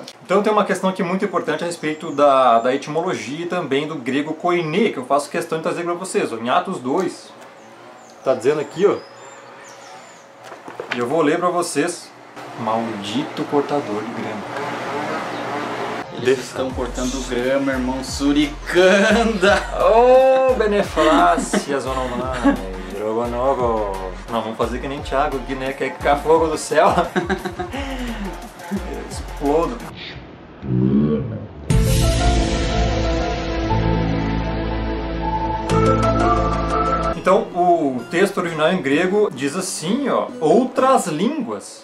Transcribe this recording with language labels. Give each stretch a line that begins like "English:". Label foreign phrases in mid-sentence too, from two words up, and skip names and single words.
Portuguese: Então tem uma questão aqui muito importante a respeito da etimologia e também do grego koiné, que eu faço questão de trazer para vocês. Em Atos 2, está dizendo aqui, ó, e eu vou ler para vocês: maldito cortador de grama. Eles estão cortando grama, irmão Suricanda. Oh, beneflácias, onomai, drogonogo. Não, vamos fazer que nem Thiago aqui, né? Quer cair fogo do céu. Explodo. Então, o texto original em grego diz assim, ó, outras línguas.